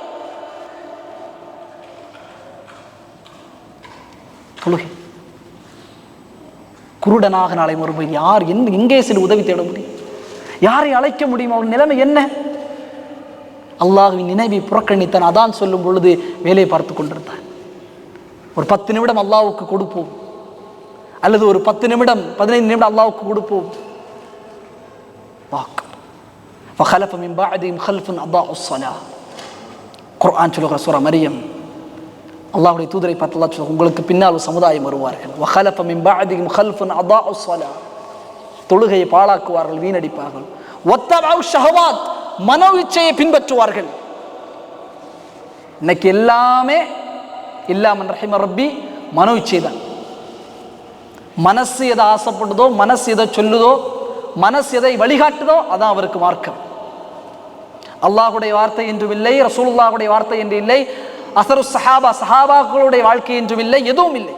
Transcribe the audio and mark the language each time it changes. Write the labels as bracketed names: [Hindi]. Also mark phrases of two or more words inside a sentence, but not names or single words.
[Tamil] தொழுகை குருடனாக நாளை மறுமையில் யார் எங்கே சென்று உதவி தேட முடியும்? யாரை அழைக்க முடியும்? அவர் நிலைமை என்ன? அல்லாஹ்வின் நினைவை புறக்கணித்தான். அதான் சொல்லும் பொழுது வேலையை பார்த்து கொண்டிருந்தான். ஒரு 10 நிமிடம் அல்லாஹ்வுக்கு கொடுப்போம், அல்லது ஒரு 10 நிமிடம் 15 நிமிடம் அல்லாஹ்வுக்கு கொடுப்போம். [Arabic] فخلف من بعدهم خلف اضاعوا الصلاه. [Tamil] குர்ஆன் சொல்லுகிற சூரா மரியம், அல்லாஹ்வுடைய தூதரை பார்த்து அல்லாஹ் சொல்றார், உங்களுக்கு பின்னால் ஒரு சமுதாயம் வருவார்கள். [Arabic] وخلف من بعدهم خلف اضاعوا الصلاه, [Tamil] தொழுகையை பாழாக்குவார்கள், வீணடிப்பார்கள். [Arabic] واتبعوا الشهوات, [Tamil] மனோ இச்சையை பின்பற்றுவார்கள். இன்னைக்கு எல்லாமே [Arabic] إلا من رحم ربي [Tamil] மனோ இச்சை தான். மனசு எதை ஆசைப்படுதோ, மனசு எதை சொல்லுதோ, மனசு எதை வழிகாட்டுதோ அதான் அவருக்கு மார்க்கம். அல்லாஹ்வுடைய வார்த்தை என்றும் இல்லை, ரசூலுல்லாஹ்வுடைய வார்த்தை என்று இல்லை, [Arabic] أثر الصحابة [Tamil] சஹாபாக்களுடைய வாழ்க்கை என்றும் இல்லை, எதுவும் இல்லை.